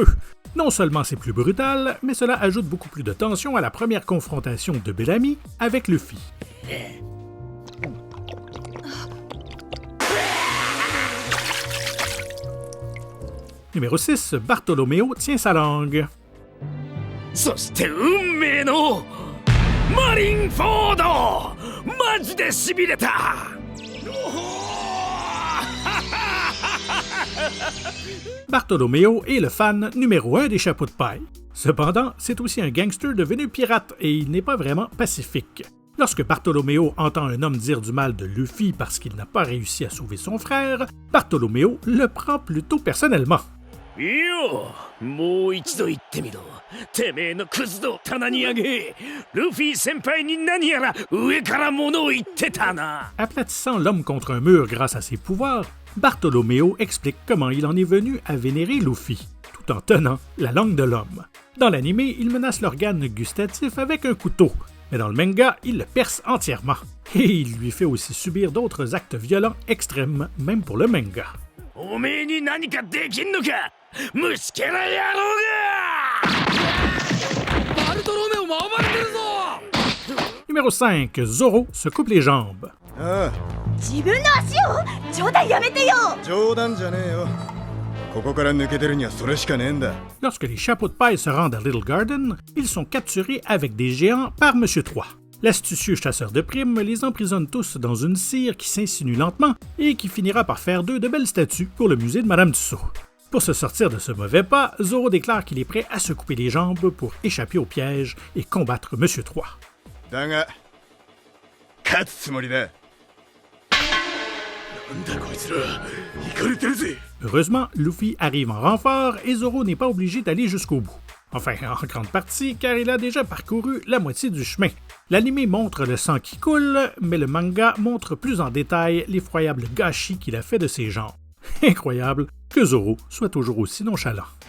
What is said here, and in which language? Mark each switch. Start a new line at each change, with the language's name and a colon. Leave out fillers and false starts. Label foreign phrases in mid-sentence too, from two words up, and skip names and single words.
French: Non seulement c'est plus brutal, mais cela ajoute beaucoup plus de tension à la première confrontation de Bellamy avec Luffy. Numéro 6. Bartolomeo tient sa langue.
Japanese: そして運命のマリンフォードマジでしびれた
French: Bartolomeo est le fan numéro 1 des chapeaux de paille. Cependant, c'est aussi un gangster devenu pirate et il n'est pas vraiment pacifique. Lorsque Bartolomeo entend un homme dire du mal de Luffy parce qu'il n'a pas réussi à sauver son frère, Bartolomeo le prend plutôt personnellement.
Japanese: いいよもう一度言ってみろてめえのクズを棚に上げルフィ先輩に何やら上から物を言ってたな
French: Aplatissant l'homme contre un mur grâce à ses pouvoirs, Bartolomeo explique comment il en est venu à vénérer Luffy, tout en tenant la langue de l'homme. Dans l'anime, il menace l'organe gustatif avec un couteau, mais dans le manga, il le perce entièrement. Et il lui fait aussi subir d'autres actes violents extrêmes, même pour le manga.
Japanese: おめえに何かできんのか虫けら野郎がバルトロメオも暴れてるぞ
French: Numéro 5. Zoro se coupe les jambes.
Japanese: ああ自分の足を冗談やめてよ冗談じゃねえよここから抜けてるにはそれしかねえんだ
French: Lorsque les chapeaux de paille se rendent à Little Garden, ils sont capturés avec des géants par Monsieur 3. L'astucieux chasseur de primes les emprisonne tous dans une cire qui s'insinue lentement et qui finira par faire d'eux de belles statues pour le musée de Madame Tussauds. Pour se sortir de ce mauvais pas, Zoro déclare qu'il est prêt à se couper les jambes pour échapper au piège et combattre Monsieur 3.
Japanese: だが勝つつもりだなんだこいつらイカれてるぜ
French: Heureusement, Luffy arrive en renfort et Zoro n'est pas obligé d'aller jusqu'au bout. Enfin, en grande partie, car il a déjà parcouru la moitié du chemin. L'anime montre le sang qui coule, mais le manga montre plus en détail l'effroyable gâchis qu'il a fait de ses jambes. Incroyable que Zoro soit toujours aussi nonchalant.